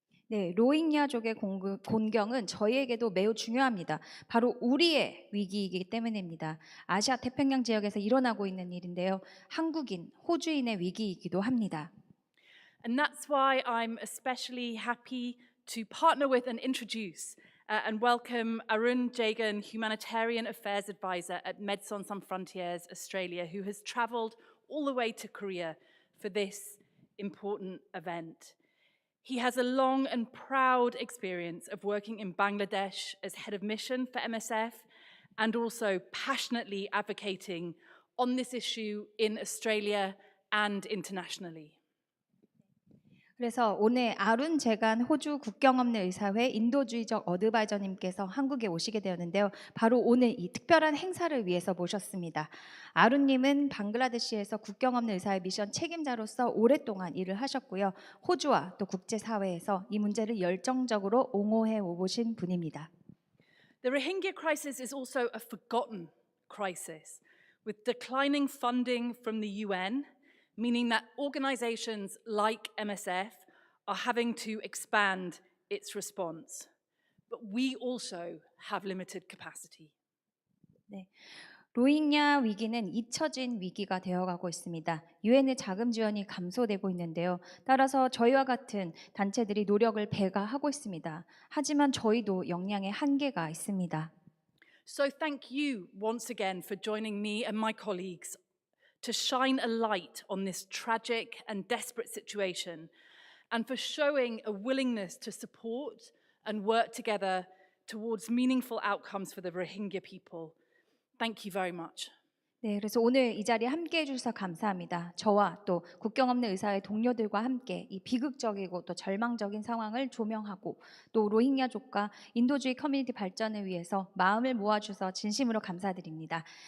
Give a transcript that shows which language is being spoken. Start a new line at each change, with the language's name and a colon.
Korean: 네, 로힝야족의 곤경은 저희에게도 매우 중요합니다. 바로 우리의 위기이기 때문입니다. 아시아 태평양 지역에서 일어나고 있는 일인데요. 한국인, 호주인의 위기이기도 합니다.
English: And that's why I'm especially happy to partner with and introduce and welcome Arun Jagan, Humanitarian Affairs Advisor at Médecins Sans Frontières Australia, who has travelled all the way to Korea for this important event. He has a long and proud experience of working in Bangladesh as head of mission for MSF and also passionately advocating on this issue in Australia and internationally.
Korean: 그래서 오늘 아룬 재간 호주 국경없는 의사회 인도주의적 어드바이저님께서 한국에 오시게 되었는데요. 바로 오늘 이 특별한 행사를 위해서 모셨습니다. 아룬님은 방글라데시에서 국경없는 의사회 미션 책임자로서 오랫동안 일을 하셨고요. 호주와 또 국제사회에서 이 문제를 열정적으로 옹호해 오신 분입니다.
English: The Rohingya crisis is also a forgotten crisis, with declining funding from the UN, meaning that organizations like MSF are having to expand its response. But we also have limited capacity.
Korean: 로힝야 위기는 잊혀진 위기가 되어가고 있습니다. 유엔의 자금 지원이 감소되고 있는데요. 따라서 저희와 같은 단체들이 노력을 배가하고 있습니다. 하지만 저희도 역량의 한계가 있습니다.
English: So thank you once again for joining me and my colleagues to shine a light on this tragic and desperate situation, and for showing a willingness to support and work together towards meaningful outcomes for the Rohingya people. Thank you very much.
Korean: 네, 그래서 오늘 이 자리에 함께해 주셔서 감사합니다. 저와 또 국경없는 의사회 동료들과 함께 이 비극적이고 또 절망적인 상황을 조명하고 또 로힝야족과 인도주의 커뮤니티 발전을 위해서 마음을 모아주셔서 진심으로 감사드립니다.